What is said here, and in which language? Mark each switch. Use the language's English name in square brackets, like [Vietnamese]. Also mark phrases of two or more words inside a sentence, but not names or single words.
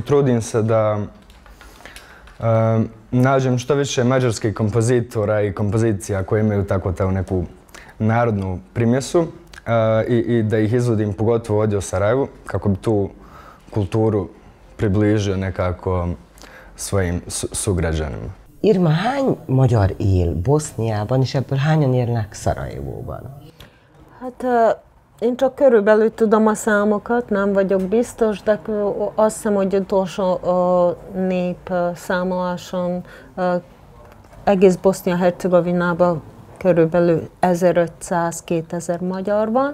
[Bosnian] Trudim se da nađem što više mađarskih kompozitora i kompozicija koje imaju tako tu neku narodnu primjesu i da ih izvodim pogotovo ovdje u Sarajevu, kako bi tu kulturu približio nekako svojim sugrađanima. [Hungarian] Irma, hány magyar él Boszniában, és ebből hányan élnek Szarajevóban? Hát én csak körülbelül tudom a számokat, nem vagyok biztos, de azt hiszem, hogy utolsó népszámoláson egész Bosznia-Hercegovinában körülbelül 1500-2000 magyar van.